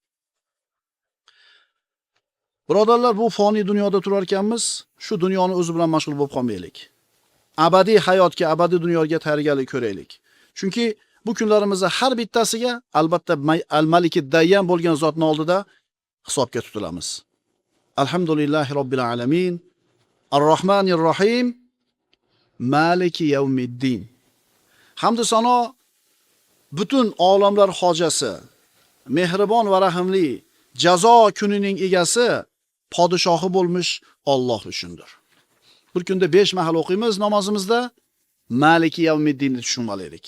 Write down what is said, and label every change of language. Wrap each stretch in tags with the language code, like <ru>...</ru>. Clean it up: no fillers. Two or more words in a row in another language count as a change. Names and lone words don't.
<uz>Birodarlar, bu foniy dunyoda turar ekanmiz, shu dunyoni o'zi bilan mashg'ul bo'lib qolmaylik. Abadiy hayotga, abadiy dunyoga tayyorgarlik ko'raylik. Chunki bu kunlarimizda har bittasiga albatta</uz> <ar>الملك الديان</ar> <uz>bo'lgan zotning oldida hisobga tutilamiz.</uz> <ar>الحمد لله رب العالمين. الرحمن الرحيم مالك يوم الدين.</ar> <uz>Hamd sano butun olamlar hojasi, mehribon va rahimli, jazo kunining egasi, podshohi bo'lmish Alloh uchundir. Bir kunda 5 mahal o'qiymiz namozimizda</uz> <ar>مالك يوم الدين</ar> <uz>tushunmalaylik.</uz>